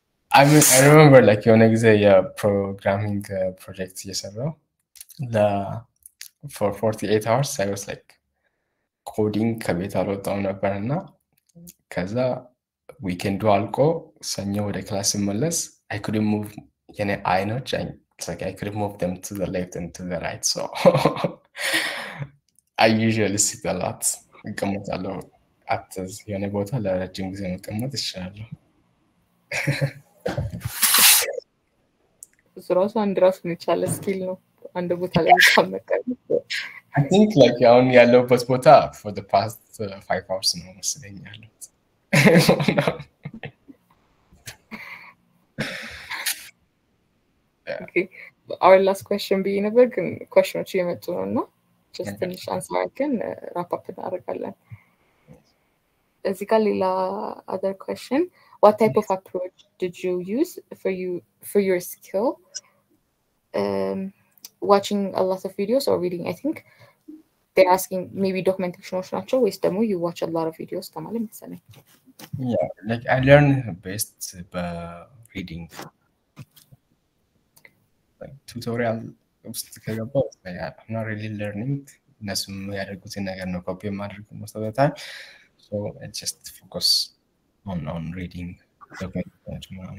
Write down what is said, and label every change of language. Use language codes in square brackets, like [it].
[en] I mean, I remember like [am] የሆነ ጊዜ የፕሮግራሚንግ ፕሮጀክት እየሰራው [en] for 48 hours I was like coding [am] ከቤት አልወጣም ነበር እና ከዛ ዊኬንዱ አልቆ ሰኞ ወደ ክላስ ስመለስ [en] I couldn't move [am] የኔ አይኖች [en] it's like I couldn't move them to the left and to the right, so I usually sit a lot. [am] እቀመጣለሁ አትዝ የሆነ ቦታ ለረጅም ጊዜ መቀመጥ ይችላለሁ። ራሱ አንድ ራሱን የቻለ ስኪል ነው አንድ ቦታ ላይ መቀመጥ። [en] I think like [am] አሁን ያለሁበት ቦታ [en] for the past 5 hours [am] ነው መሰለኝ ያለሁት። [en] Okay, our last question being [am] ነበር ግን [en] questions [am] እየመጡ ነውና [en] just finish answer can wrap up [am] እናደርጋለን። እዚህ ጋር ሌላ [en] other question, what type of approach did you use for your skill? Watching a lot of videos or reading? I think they're asking maybe documentations [am] ናቸው ወይስ ደግሞ [en] you watch a lot of videos [am] ተማለ መሰለኝ። [en] Yeah, like I learn best by reading. Like tutorial [am] ውስጥ ከገባሁ [en] I'm not really learning. [am] እነሱም ያደርጉትን ነገር ነው ኮፒ ማድረግ [en] most of the time. So I just focus on reading documentation.